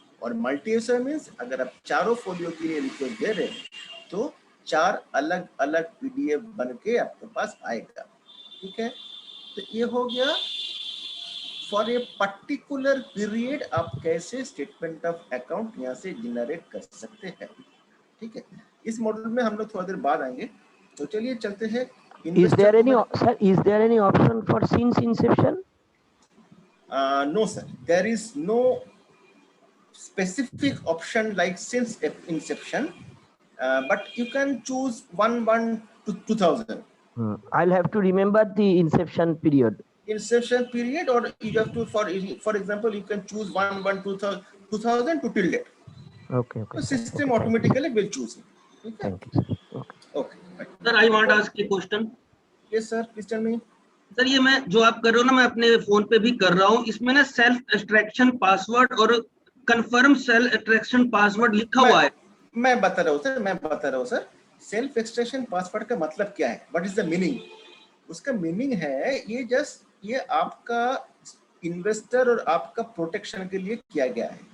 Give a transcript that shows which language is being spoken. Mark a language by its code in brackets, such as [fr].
[hi] और multi S A means अगर आप चारों फोलियो के लिए रिक्वेस्ट दे रहे हैं तो 4 अलग अलग पीडीएफ बन के आपके पास आएगा। ठीक है, तो ये हो गया [en] for a particular period [hi] आप कैसे स्टेटमेंट ऑफ अकाउंट यहाँ से जनरेट कर सकते हैं। ठीक है, इस मॉड्यूल में हम लोग थोड़ा देर बाद आएंगे। तो चलिए चलते हैं। [en] Is there any option for since inception? No sir, there is no specific option like since inception, but you can choose 1 to 2000. I'll have to remember the inception period. Inception period, or you have to for example you can choose 2000 to till date. Okay. So system automatically will choose it. Okay? Thank you, sir. Okay. Sir, I want to ask a question. Yes sir, please tell me. [hi] Sir ये मैं जो आप कर रहे हो ना, मैं अपने फोन पे भी कर रहा हूँ। इसमें ना सेल्फ एक्सट्रैक्शन पासवर्ड और कंफर्म सेल्फ एक्सट्रैक्शन पासवर्ड लिखा हुआ है। मैं बता रहा हूँ सर। सेल्फ एक्सट्रैक्शन पासवर्ड का मतलब क्या है? [en] What is the meaning? [hi] उसका मीनिंग है ये आपका इन्वेस्टर और आपका प्रोटेक्शन के लिए किया गया है।